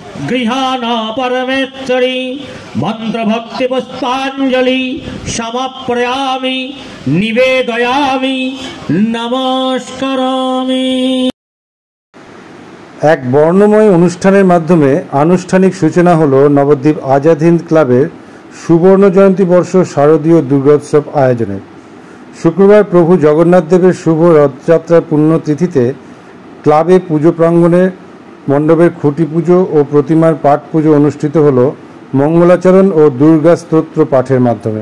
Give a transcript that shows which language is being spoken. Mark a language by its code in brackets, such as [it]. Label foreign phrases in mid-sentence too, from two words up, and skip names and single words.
[sa] गृहाण परमेश्वरी मंत्र भक्ति पुष्पांजलि समर्पयामि निवेदयामि नमस्करामि। [bn] এক বর্ণময় অনুষ্ঠানের মাধ্যমে আনুষ্ঠানিক সূচনা হলো নবদ্বীপ আজাদ হিন্দ ক্লাবের সুবর্ণ জয়ন্তী বর্ষ শারদীয় দুর্গোৎসব আয়োজনের। শুক্রবার প্রভু জগন্নাথ দেবের শুভ রথযাত্রার পুণ্যতিথিতে ক্লাবে পুজো প্রাঙ্গণে মণ্ডপের খুঁটি পুজো ও প্রতিমার পাঠ পুজো অনুষ্ঠিত হল মঙ্গলাচরণ ও দুর্গা স্তোত্র পাঠের মাধ্যমে।